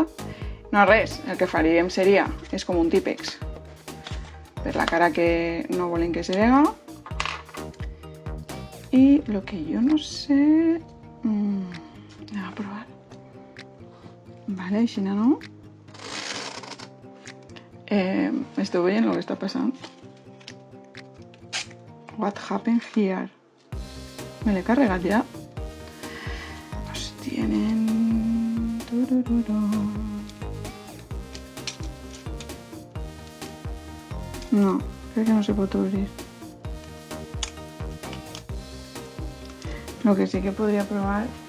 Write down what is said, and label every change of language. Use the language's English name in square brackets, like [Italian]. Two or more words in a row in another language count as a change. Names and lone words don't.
[Catalan] No, res, el que faríem seria, és com un típex per la cara que no volem que se vega. I el que jo no sé... Anem a provar. Vale, així no? Esteu veient el que està passant? [English] What happened here? [Catalan] Me l'he carregat ja? [Spanish] Pues tienen... [Catalan] No, crec que no se pot obrir. Lo que sí que podria provar...